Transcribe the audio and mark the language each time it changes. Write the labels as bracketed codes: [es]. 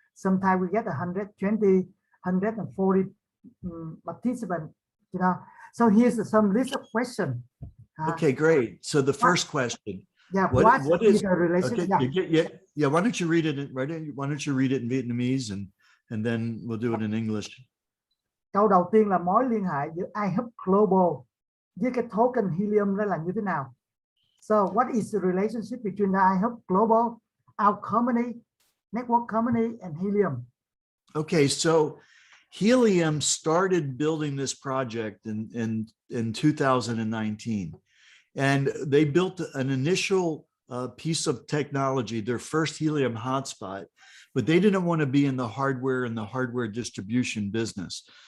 [en] Sometimes we get 120, 140 participants, you know. So here's some list of questions. Okay, great. So the first question. Yeah. What is the relation? Okay, yeah. Why don't you read it? Why don't you read it in Vietnamese and then we'll do it in English. [vi] Câu đầu tiên là mối liên hệ giữa iHub Global với cái token helium đó là như thế nào? [en] So what is the relationship between the iHub Global, our company, network company and helium? Okay, so Helium started building this project in 2019, and they built an initial piece of technology, their first helium hotspot, but they didn't want to be in the hardware distribution business.